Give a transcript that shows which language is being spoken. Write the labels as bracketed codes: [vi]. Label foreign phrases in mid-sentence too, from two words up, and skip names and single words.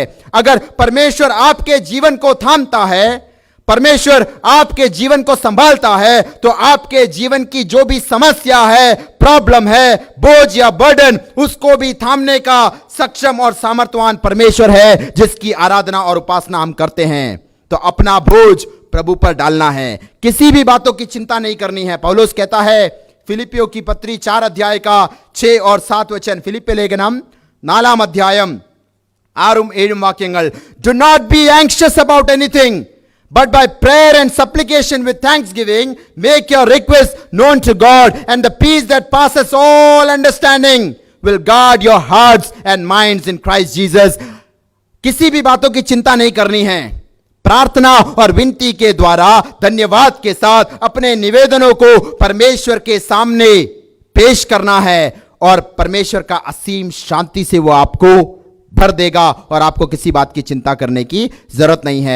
[hi] अगर परमेश्वर आपके जीवन को थामता है, परमेश्वर आपके जीवन को संभालता है, तो आपके जीवन की जो भी समस्या है, प्रॉब्लम है, बोझ या बर्डन, उसको भी थामने का सक्षम और सामर्थ्यवान परमेश्वर है, जिसकी आराधना और उपासना हम करते हैं। तो अपना बोझ प्रभु पर डालना है, किसी भी बातों की चिंता नहीं करनी है। पौलुस कहता है फिलिपियों की पत्री 4 अध्याय का 6 और 7 वचन, [ml] ഫിലിപ്പിയ ലേഖനം 4 അധ്യായം 6 7 വാക്യങ്ങൾ, [en] do not be anxious about anything, but by prayer and supplication with thanksgiving make your requests known to God, and the peace that passes all understanding will guard your hearts and minds in Christ Jesus. [hi] किसी भी बातों की चिंता नहीं करनी है, प्रार्थना और विनती के द्वारा धन्यवाद के साथ अपने निवेदनों को परमेश्वर के सामने पेश करना है, और परमेश्वर का असीम शांति से वो आपको भर देगा और आपको किसी बात की चिंता करने की जरूरत नहीं है।